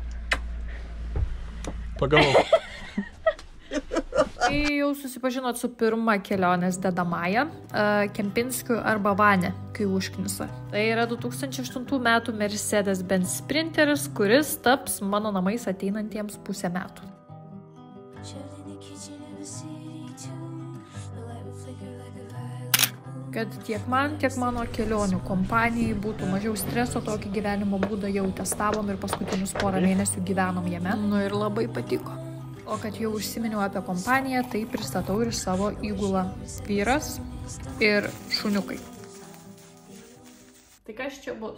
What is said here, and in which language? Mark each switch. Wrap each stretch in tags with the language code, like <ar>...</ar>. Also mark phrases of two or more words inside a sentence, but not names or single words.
<lt>Pagavau. Tai jau susipažinot su pirma kelionės dedamąja, Kempinskiu arba Vane, kai užknisa. Tai yra 2008 metų Mercedes-Benz Sprinteris, kuris taps mano namais ateinantiems pusę metų.</lt> <en>Shoved in the kitchen of a city tune. The light would flicker like a violet moon.</en> <lt>Kad tiek man, tiek mano kelionių kompanijai būtų mažiau streso, tokį gyvenimo būdą jau testavom ir paskutinius porą mėnesių gyvenom jame. Nu ir labai patiko. O kad jau užsiminiau apie kompaniją, tai pristatau ir savo įgulą. Vyras ir šuniukai. Tai kas čia bus?</lt>